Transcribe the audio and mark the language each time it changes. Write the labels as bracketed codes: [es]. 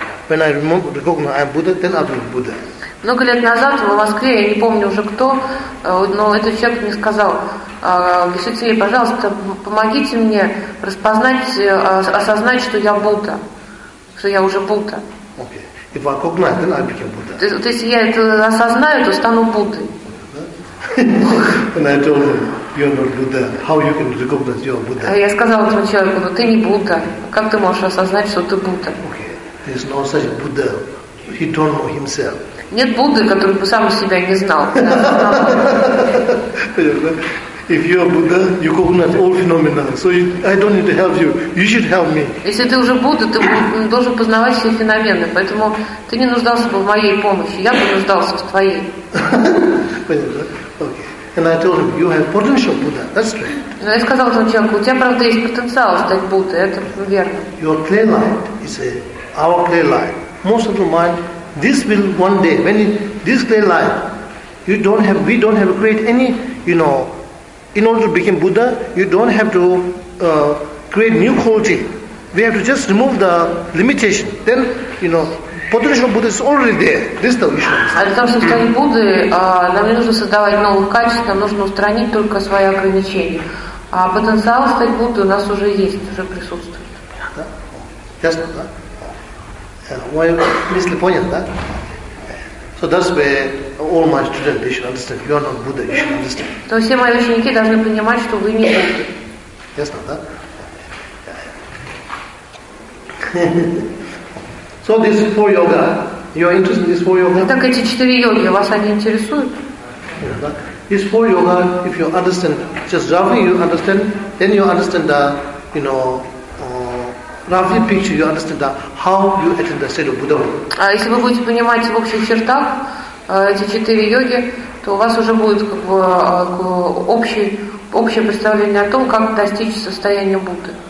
[en] When I recognize I'm Buddha, then I'll be Buddha. [ru] Много лет назад в Москве, я не помню уже кто, но этот человек мне сказал, Гешетин, пожалуйста, помогите мне распознать, осознать, что я Будда, что я уже Будда. [en] Okay. If I recognize, then I became Buddha. [ru] То есть я это осознаю, то стану Буддой. [en] And I told him, you're not Buddha. How you can recognize you're Buddha? [ru] Я сказала этому человеку, но ты не Будда. Как ты можешь осознать, что ты Будда? [en] Okay. There's no such Buddha. He don't know himself. [ru] Нет Будды, который бы сам себя не знал. [en] If you are Buddha, you recognize all phenomena. So I don't need to help you. You should help me. [ru] Если ты уже Будда, ты должен познавать все феномены. Поэтому ты не нуждался бы в моей помощи. Я бы нуждался в твоей. [en] Okay. And I told him, you have potential Buddha. That's true. [ru] Я сказал этому человеку, у тебя правда есть потенциал стать Буддой. Это верно. [en] Your clear light is our clear light. Most of the mind, this will one day, when this clear light, we don't have create any, you know, in order to become Buddha, you don't have to create new quality. We have to just remove the limitation. Then, you know, potential Buddha is already there. This is the issue. [ru] А для того, чтобы стать Буддой, нам не нужно создавать новых качеств, нам нужно устранить только свои ограничения. А потенциал стать Буддой у нас уже есть, уже присутствует. Да? Ясно, да? Вы мысли поняли, да? [en] So that's where all my students, they should understand. You are not Buddha, you should understand. [ru] То все мои ученики должны понимать, что вы не Будда. Ясно, да? [en] So this is for yoga. You are interested in this for yoga? [ru] Так эти четыре йоги, вас они интересуют? [en] This for yoga, if you understand, just roughly you understand, then you understand the, you know, roughly picture, you understand that how you attain the state of Buddha. [ru] А если вы будете понимать в общих чертах эти четыре йоги, то у вас уже будет общее представление о том, как достичь состояния Будды.